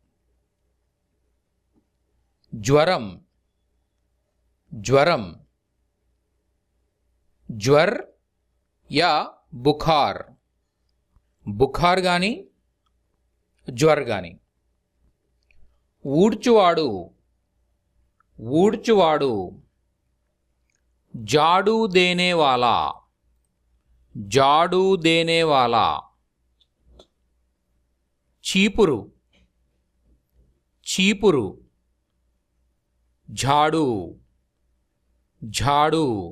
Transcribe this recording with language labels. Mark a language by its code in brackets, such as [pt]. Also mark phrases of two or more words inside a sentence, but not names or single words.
[te] జ్వరం, జ్వరం. [hi] ज्वर या बुखार, बुखार కానీ జ్వర్ కానీ. [te] ఊడ్చువాడు, ఊడ్చువాడు. [hi] झाड़ू देने वाला, झाड़ू देने वाला. [te] चीपुरु, चीपुरु. [hi] झाड़ू, झाड़ू.